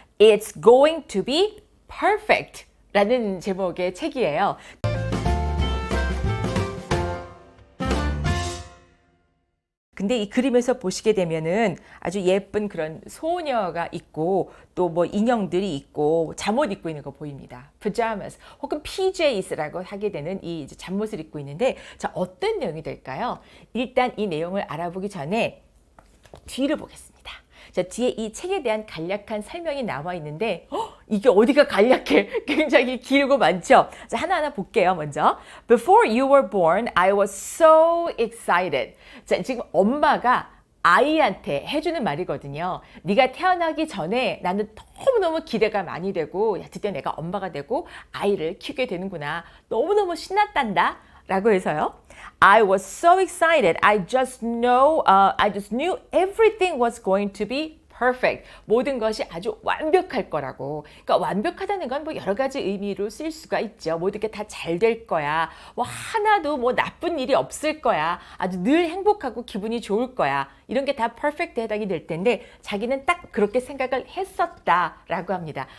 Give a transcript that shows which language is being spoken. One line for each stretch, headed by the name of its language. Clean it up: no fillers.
Korean: It's going to be perfect 라는 제목의 책이에요. 근데 이 그림에서 보시게 되면은 아주 예쁜 그런 소녀가 있고 또 뭐 인형들이 있고 잠옷 입고 있는 거 보입니다. pajamas 혹은 PJs라고 하게 되는 이 이제 잠옷을 입고 있는데 자, 어떤 내용이 될까요? 일단 이 내용을 알아보기 전에 뒤를 보겠습니다. 자, 뒤에 이 책에 대한 간략한 설명이 나와 있는데 이게 어디가 간략해? 굉장히 길고 많죠? 자, 하나하나 볼게요.
English: 먼저 Before you were born, I was so excited.
Korean: 자, 지금 엄마가 아이한테 해주는 말이거든요. 네가 태어나기 전에 나는 너무너무 기대가 많이 되고 야, 드디어 내가 엄마가 되고 아이를 키우게 되는구나. 너무너무 신났단다. 라고 해서요.
English: I was so excited. I just knew everything was going to be perfect.
Korean: 모든 것이 아주 완벽할 거라고. 그러니까 완벽하다는 건 뭐 여러 가지 의미로 쓸 수가 있죠. 모든 게 다 잘 될 거야. 뭐 하나도 뭐 나쁜 일이 없을 거야. 아주 늘 행복하고 기분이 좋을 거야. 이런 게 다 perfect에 해당이 될 텐데 자기는 딱 그렇게 생각을 했었다라고 합니다.